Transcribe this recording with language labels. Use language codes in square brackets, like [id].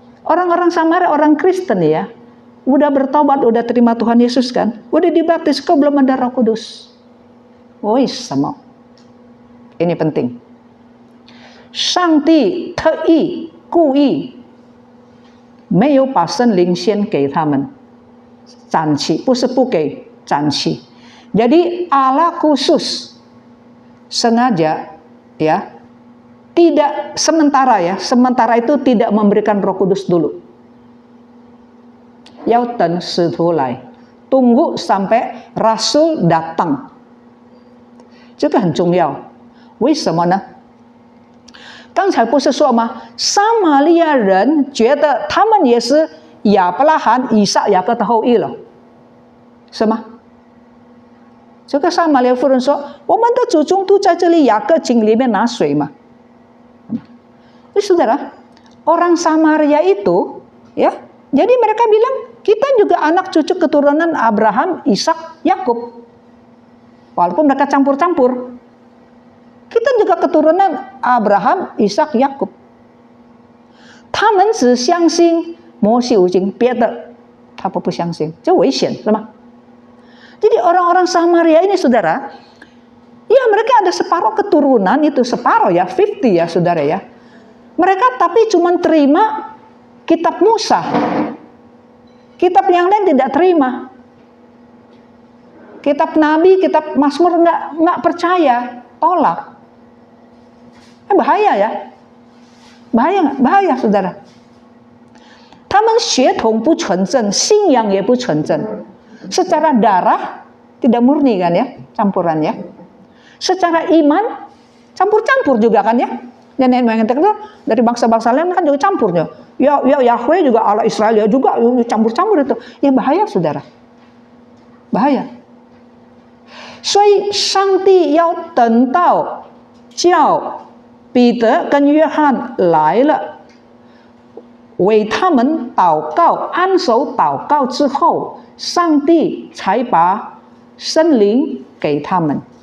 [id] Orang-orang Samaria, orang Kristen ya, udah bertobat, udah terima Tuhan Yesus kan, udah dibaptis, kok belum ada Roh Kudus? Sama. Ini penting. [zh] 上帝特意故意没有把圣灵先给他们，暂期，不是不给，暂期。 [id] Jadi Allah khusus sengaja ya, tidak sementara ya, sementara itu tidak memberikan Roh Kudus dulu. [zh] 要等使徒来， [id] tunggu sampai rasul datang. [zh] 这个很重要，为什么呢？刚才不是说吗？撒玛利亚人觉得他们也是亚伯拉罕、以撒、雅各的后裔了，是吗？这个撒玛利亚妇人说：“我们的祖宗都在这里雅各井里面拿水嘛。” [id] Saudara, orang Samaria itu, ya, jadi mereka bilang kita juga anak cucu keturunan Abraham, Ishak, Yakub. Walaupun mereka campur-campur. Kita juga keturunan Abraham, Ishak, Yakub. [zh] 他们只相信摩西五经，别的他不相信，这危险，是吗？ [id] Jadi orang-orang Samaria ini saudara, ya mereka ada separuh keturunan, itu separuh ya, 50 ya saudara ya. Mereka tapi cuma terima kitab Musa. Kitab yang lain tidak terima. Kitab Nabi, kitab Mazmur nggak percaya, tolak. bahaya ya. Bahaya nggak? Bahaya, saudara. [zh] 他们血统不纯正，信仰也不纯正。 [id] Secara darah tidak murni kan ya, campuran ya. Secara iman campur-campur juga kan ya. Nenek moyang kita dari bangsa-bangsa lain kan juga campurnya. Ya Yahweh juga Allah Israel juga campur-campur itu. Ya bahaya, saudara. Bahaya. [zh] 所以上帝要等到叫彼得跟约翰来了，为他们祷告，按手祷告之后，上帝才把圣灵给他们。